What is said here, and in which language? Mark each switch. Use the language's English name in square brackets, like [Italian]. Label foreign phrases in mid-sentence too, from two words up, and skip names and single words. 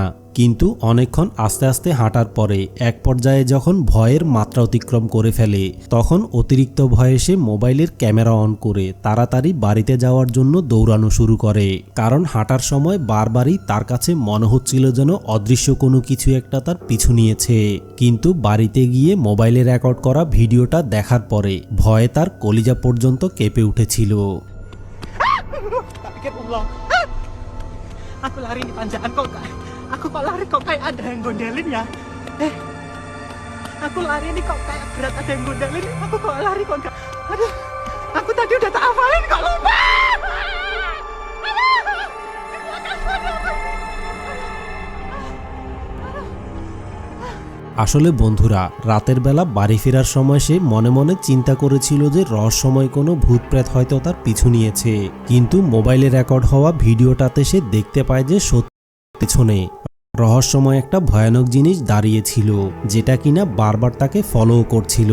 [Bangla] কিন্তু অনেকক্ষণ আস্তে আস্তে হাঁটার পরে এক পর্যায়ে যখন ভয়ের মাত্রা অতিক্রম করে ফেলে তখন অতিরিক্ত ভয়ে সে মোবাইলের ক্যামেরা অন করে তাড়াতাড়ি বাড়িতে যাওয়ার জন্য দৌড়ানো শুরু করে, কারণ হাঁটার সময় বারবারই তার কাছে মনে হচ্ছিল যেন অদৃশ্য কোনো কিছু একটা তার পিছু নিয়েছে। কিন্তু বাড়িতে গিয়ে মোবাইলে রেকর্ড করা ভিডিওটা দেখার পরে ভয়ে তার কলিজা পর্যন্ত কেঁপে উঠেছিল। [Indonesian] Aku lari di tanjakan kok aku kok lari kok kayak ada yang gondelin ya. Aku lari ini kok kayak berat ada yang gondelin. Aku kok lari kok enggak. Aduh, aku tadi udah tak hafalin kok lupa. [Bangla] আসলে বন্ধুরা, রাতের বেলা বাড়ি ফেরার সময় সে মনে মনে চিন্তা করেছিল যে রহস্যময় কোনো ভূত প্রেত হয়তো তার পিছু নিয়েছে, কিন্তু মোবাইলে রেকর্ড হওয়া ভিডিওটাতে সে দেখতে পায় যে সত্যি পেছনে রহস্যময় একটা ভয়ানক জিনিস দাঁড়িয়েছিল, যেটা কিনা বারবার তাকে ফলো করছিল।